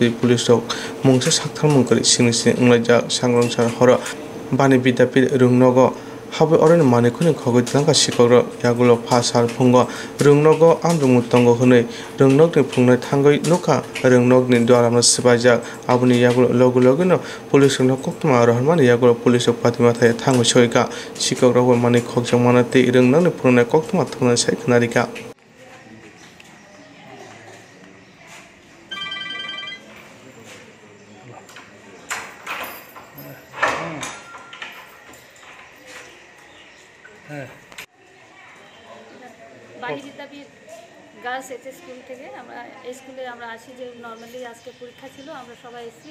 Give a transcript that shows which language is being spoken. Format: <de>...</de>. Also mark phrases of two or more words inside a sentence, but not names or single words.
<trp>police rok mungsa saktharmung kori singsi nglaja sangrongchar horo bani bidda pit rungnogo habe oren mane khuni khogitlanka sikoro yagulo phasar phungo rungnogo amrungu tongo hunei rungnokni phungnai thangai nuka rungnokni dwaramna sibajak abuni yagulo logulogino police no Koktwma rohmani yagulo police patima thai thango soika sikoro mane khogjamana te rungnokni phungnai Koktwma thungnai saikhnarika</trp> <bn>বাণী বিদ্যাপীঠ গার্লস এইচএস স্কুল থেকে আমরা এই স্কুলে আমরা আসি যে নর্মালি আজকে পরীক্ষা ছিল, আমরা সবাই এসেছি।</bn>